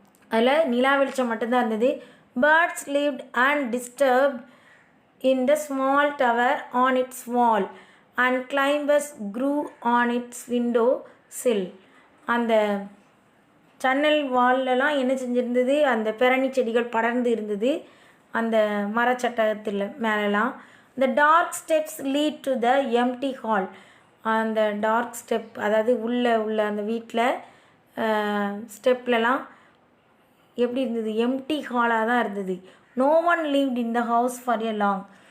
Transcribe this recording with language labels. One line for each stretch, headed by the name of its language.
Tamil: அதில் நிலா வெளிச்சம் மட்டும்தான் இருந்தது.
English: Birds lived undisturbed in the small tower on its wall and climbers grew on its window sill.
Tamil: அந்த ஜன்னல் வால்லலாம் என்ன செஞ்சுருந்தது? அந்த பெரணி செடிகள் படர்ந்து இருந்தது அந்த மரச்சட்டத்தில் மேலெலாம்.
English: The dark steps lead to the empty hall.
Tamil: அந்த டார்க் ஸ்டெப், அதாவது உள்ள அந்த வீட்டில் ஸ்டெப்லலாம் எப்படி இருந்தது? எம்டி ஹாலாக தான் இருந்தது.
English: No one lived in the house for a long.